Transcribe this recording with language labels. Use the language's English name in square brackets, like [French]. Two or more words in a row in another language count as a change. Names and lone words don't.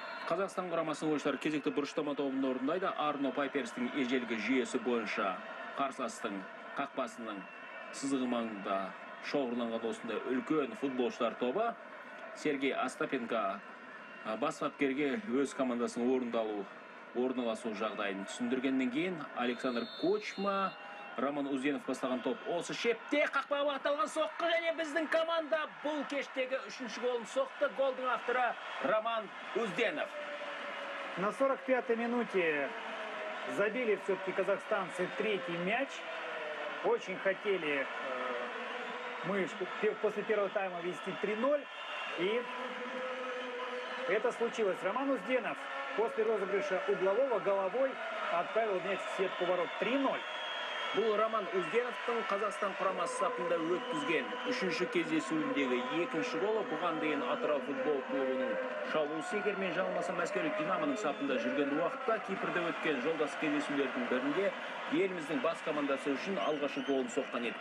[Kazakh] Қазақстан құрамасының ойыншылары кезекті бұрыштама тобында орындайды. Арно Пайперстің ежелгі жүйесі бойынша қарсыластың қақпасының сызығы маңында шоғырланған осындай үлкен футболшылар тобы Сергей Остапенко бас бапкерге өз командасының орналасу жағдайын түсіндіргеннен кейін Александр Кочма, Роман Узденов бастаған топ осы шепте қақпаға бағытталған соққы, және біздің команда бұл кештегі 3-ші голын соқты. Голдың авторы Роман Узденов. [Russian] На 45-й минуте забили все-таки казахстанцы третий мяч. Очень хотели мы после первого тайма вести 3-0. И это случилось. Роман Узденов после розыгрыша углового головой отправил мяч в сетку ворот. 3-0. [Kazakh] Бұл Роман Узденовтың Қазақстан құрамасы сапында өткізген 3-ші кездесуіндегі 2-ші голы. Бұған дейін Атырау футбол клубының шабуылшысы, егер мен жаңылмасам, Мәскеулік Динамоның сапында жүрген уақытта Кипрде өткен жолдас кездесулердің бірінде еліміздің бас командасы үшін алғашқы голын соққан еді.